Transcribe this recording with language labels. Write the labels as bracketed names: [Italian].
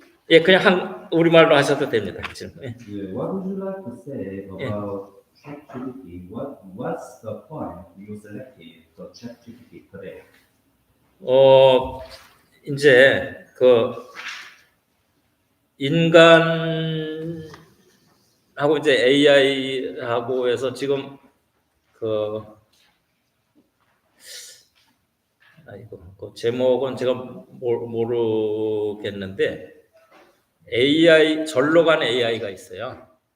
[Korean] 예, 그냥 우리말로 하셔도 됩니다. 지금. 예. [English] What would you like to say about ChatGPT? What's the point you selected for ChatGPT today? [Korean] 이제 그 인간하고 이제 AI하고 해서 지금 그 그 제목은 제가 모르겠는데 절로 간 AI가 있어요.